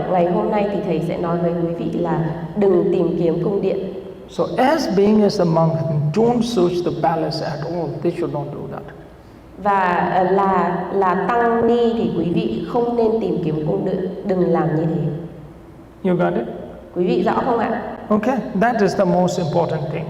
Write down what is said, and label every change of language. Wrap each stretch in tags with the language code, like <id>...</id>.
<vi>Ngày hôm nay thì thầy sẽ nói với quý vị là đừng tìm kiếm cung điện.</vi> <en>So as being as a monk, don't search the palace at all. They should not do that.</en> <vi>Và là tăng ni thì quý vị không nên tìm kiếm cung điện, đừng làm như thế.</vi> <en>You got it?</en> <vi>Quý vị rõ không ạ?</vi> <en>Okay, that is the most important thing.</en>